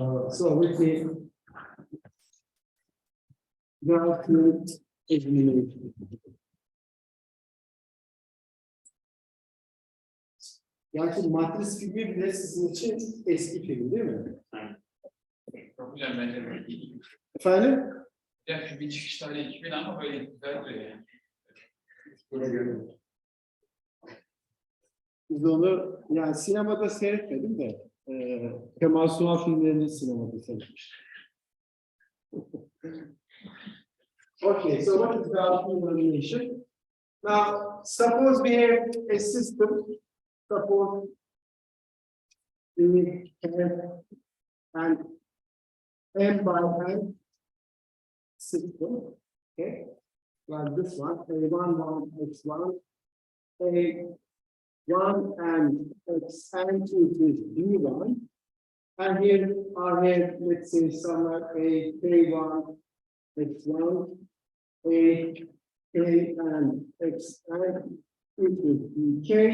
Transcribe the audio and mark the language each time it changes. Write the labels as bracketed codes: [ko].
[en] So let me go to elimination. [tr] Yani matris filmi bile sizin için eski film değil mi? Hocam bence böyle iyi. Efendim? Ya şu bir çıkış tarihi 2000 ama böyle güzel duruyor yani. Buna göre. Biz onu yani sinemada seyretmedim de Kemal Sunal filmlerini sinemada seyretmiş. [en] Okay, so what is Gaussian elimination? Now, suppose we have a system. Suppose we have an m by n system, okay, like this one, a1, 1, x1, a1 and xn is b1, and here I have, let's say, somewhere a k1, x1, a k and xn equals bk.